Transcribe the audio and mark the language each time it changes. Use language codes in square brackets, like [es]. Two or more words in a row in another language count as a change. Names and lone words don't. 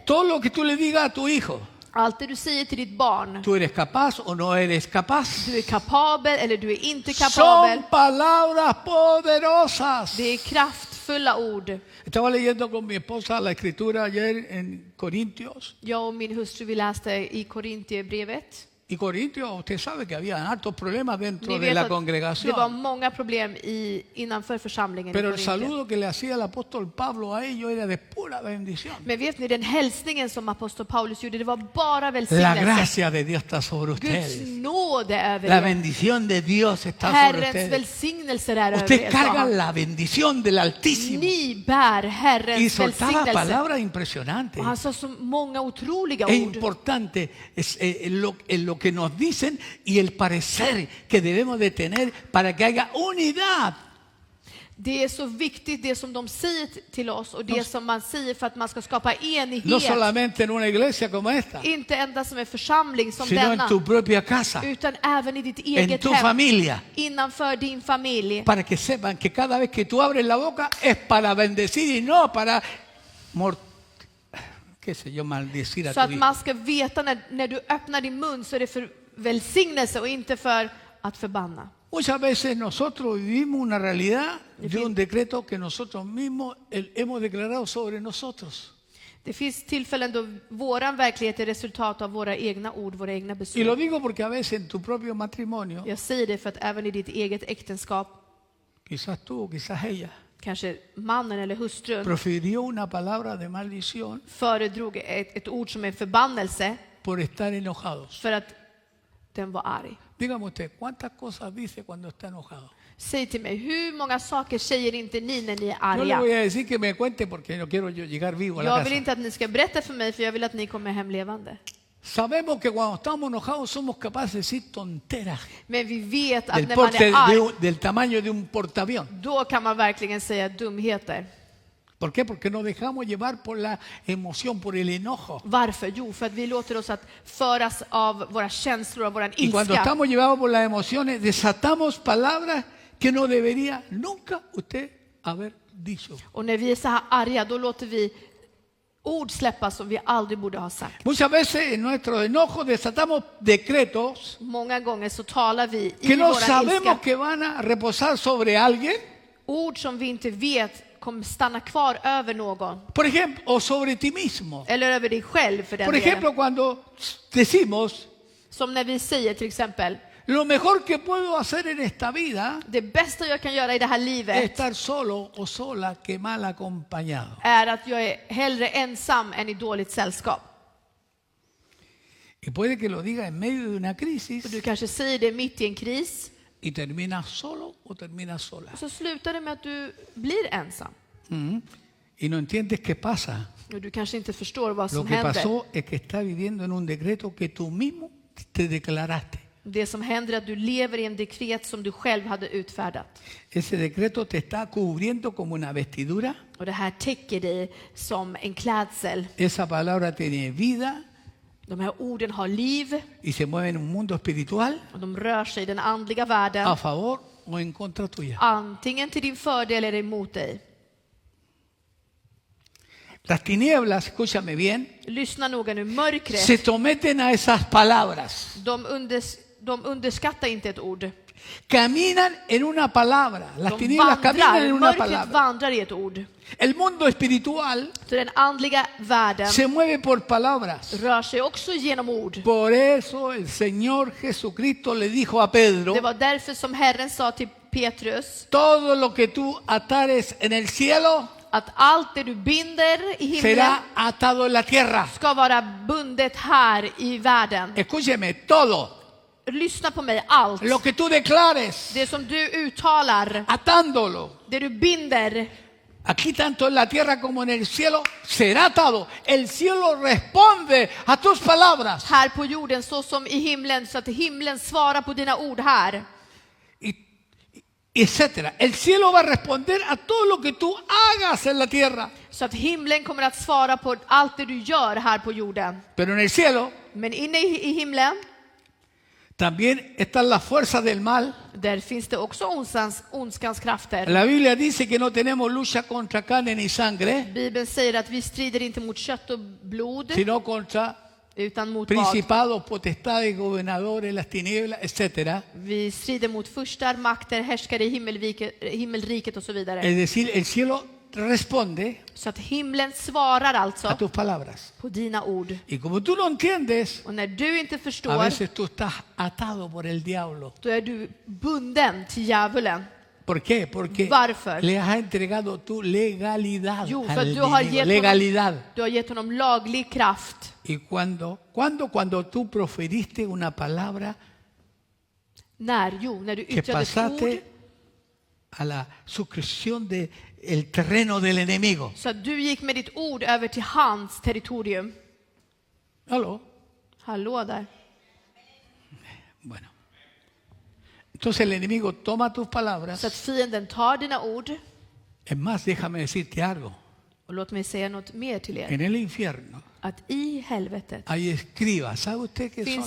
[es] todo lo que tú le digas a tu hijo, [sv] allt det du säger till ditt barn, [es] tú eres capaz o no eres capaz. [sv] du är kapabel eller du är inte kapabel. [es] Son palabras poderosas. [sv] Det är kraftfulla ord. [es] Estaba leyendo con mi esposa la escritura ayer en Corintios. [sv] Jag och min hustru, vi läste i Korintierbrevet. [es] Y Corintios, usted sabe que había hartos problemas [sv] Ni [es] dentro de [sv] vet [es] la [sv] att det var [es] congregación. [sv] många problem innanför församlingen [es] Pero [sv] i [es] el [sv] Korintien. [es] saludo que le hacía el apóstol Pablo a ellos era de pura bendición. [sv] Men vet ni, den hälsningen som apostel Paulus gjorde, det var bara [es] La [sv] välsignelse. [es] gracia de Dios está sobre [sv] Guds [es] ustedes. [sv] nåde över [es] La [sv] er. [es] bendición de Dios está sobre [sv] Herrens [es] ustedes. [sv] välsignelser är över [es] Usted [sv] er, sa [es] carga [sv] han. [es] la bendición del Altísimo. [sv] Ni bär [es] Y [sv] Herrens [es] soltaba [sv] välsignelse. [es] palabras impresionantes. [sv] Och han sa så många otroliga [es] Es [sv] ord. [es] importante lo que nos dicen y el parecer que debemos de tener para que haya unidad. [sv] Det är så viktigt det som de säger till oss och det som man säger för att man ska skapa [es] No [sv] enighet. [es] solamente en una iglesia como esta, [sv] Inte endast som en församling som [es] sino en [sv] denna, [es] tu propia casa, [sv] utan även i ditt [es] en [sv] eget [es] tu [sv] hem, [es] familia, [sv] innanför din familj. [es] para que sepan que cada vez que tú abres la boca es para bendecir y no para qué sé yo, maldecir a [sv] Så [es] tu [sv] att [es] hijo. [sv] man ska veta när du öppnar din mun så är det för välsignelse och inte för att förbanna. [es] Muchas veces nosotros vivimos una realidad de un decreto que nosotros mismos hemos declarado sobre nosotros. [sv] Det finns tillfällen då våran verklighet är resultat av våra egna ord, våra egna [es] Y [sv] beslut. [es] lo digo porque a veces en tu propio matrimonio, [sv] Jag säger det för att även i ditt eget äktenskap, [es] quizás tú o quizás ella, [sv] kanske mannen eller hustrun [es] profirió una palabra de maldición [sv] föredrog ett ord som är förbannelse [es] por estar enojados. [sv] för att den var arg. [es] Dígame usted, ¿cuántas cosas dice cuando está enojado? [sv] Säg till mig, hur många saker säger inte ni när ni är [es] Yo le [sv] arga? [es] voy a decir que me cuente porque no quiero yo llegar vivo a la [sv] Jag vill [es] casa. [sv] inte att ni ska berätta för mig, för jag vill att ni kommer hem levande. [es] Sabemos que cuando estamos enojados somos capaces de decir tonteras [sv] Men vi vet att [es] del, [sv] när man [es] porte, [sv] är arg, [es] del tamaño de un portaavión. [sv] då kan man verkligen säga dumheter. [es] ¿Por qué? Porque nos dejamos llevar por la emoción, por el enojo. [sv] Varför? Jo, för att vi låter oss att föras av våra känslor, av våran [es] Y cuando [sv] ilska. [es] estamos llevados por las emociones, desatamos palabras que no debería nunca usted haber dicho. [sv] Och när vi är så här arga, då låter vi ord släppas som vi aldrig borde ha sagt. [es] Muchas veces en nuestro enojo desatamos decretos [sv] Många gånger så talar vi i [es] que no [sv] våran [es] sabemos [sv] ilska [es] que van a reposar sobre alguien, [sv] ord som vi inte vet kommer stanna kvar över någon. [es] por ejemplo, o sobre ti mismo. [sv] Eller över dig själv för den [es] Por [sv] delen. [es] ejemplo, cuando decimos, [sv] Som när vi säger till exempel, [es] Lo mejor que puedo hacer en esta vida [sv] Det bästa jag kan göra i det här [es] es [sv] livet [es] estar solo o sola que mal acompañado. [sv] är att jag är hellre ensam än i dåligt sällskap. [es] Y puede que lo diga en medio de una [sv] Och [es] crisis [sv] du kanske säger det mitt i en kris, [es] y terminas solo o terminas sola. [sv] och så slutar det med att du blir ensam. [es] Y no entiendes qué pasa. [sv] Och du kanske inte förstår vad [es] Lo [sv] som [es] que [sv] händer. [es] pasó es que estás viviendo en un decreto que tú mismo te declaraste. [sv] Det som händer är att du lever i en dekret som du själv hade utfärdat. [es] Ese decreto te está cubriendo como una vestidura. [sv] Och det här täcker dig som en klädsel. [es] Esa palabra tiene vida [sv] De här orden har liv [es] y se mueve en un mundo espiritual [sv] och de rör sig i den andliga världen. [es] a favor o en contra tuya. [sv] Antingen till din fördel eller emot dig. [es] Las tinieblas, escúchame bien, [sv] Lyssna noga nu. Mörkret, [es] se someten a esas palabras. [sv] de underskattar inte ett ord. [es] Caminan en una palabra. Las [sv] De [es] tinieblas caminan en una [sv] mörkret [es] palabra. [sv] vandrar i ett ord. [es] El mundo espiritual [sv] Så den andliga världen [es] se mueve por palabras. [sv] rör sig också genom ord. [es] Por eso el Señor Jesucristo le dijo a Pedro: [sv] Det var därför som Herren sa till Petrus [es] todo lo que tú atares en el cielo [sv] att allt det du binder i himlen [es] será atado en la tierra. [sv] ska vara bundet här i världen. [es] Escúcheme, todo [sv] Lyssna på mig, allt. [es] lo que tú declares, [sv] Det som du uttalar, [es] atándolo, [sv] det du binder, [es] aquí tanto en la tierra como en el cielo, será atado. El cielo responde a tus palabras. [sv] här på jorden så som i himlen, så att himlen svarar på dina ord här. [es] Etcétera. El cielo va a responder a todo lo que tú hagas en la tierra. [sv] Så att himlen kommer att svara på allt det du gör här på jorden. [es] Pero en el cielo [sv] Men inne i himlen, [es] también están las fuerzas del mal. [sv] där finns det också ondskans krafter. [es] La Biblia dice que no tenemos lucha contra carne ni sangre, [sv] Bibeln säger att vi strider inte mot kött och blod, [es] sino contra [sv] utan mot vad? [es] principados, potestades, gobernadores, las tinieblas, etcétera. [sv] Vi strider mot furstar, makter, härskare i himmelriket och så vidare. [es] Es decir, el cielo responde [sv] Så att himlen svarar alltså [es] a tus palabras. [sv] på dina ord. [es] Y como tú no entiendes, [sv] Och när du inte [es] a [sv] förstår, [es] veces tú estás atado por el diablo. [sv] då är du bunden till djävulen. [es] ¿Por qué? Porque [sv] Varför? [es] le has entregado tu legalidad [sv] Jo, för [es] al [sv] att du har [es] enemigo. [sv] gett [es] Legalidad. [sv] du har gett honom laglig kraft. [es] Y cuando tú proferiste una palabra [sv] När du [es] que [sv] yttrade ett ord [es] pasaste a la suscripción del terreno del enemigo. [sv] så att du gick med ditt ord över till hans territorium. [es] ¿Aló? [sv] Hallå där. [es] Bueno. Entonces el enemigo toma tus palabras. [sv] Så att fienden tar dina ord. [es] Es más, déjame decirte algo. [sv] Och låt mig säga något mer till er. [es] En el infierno [sv] Att i helvetet [es] hay escribas. ¿Sabe usted qué [sv] Finns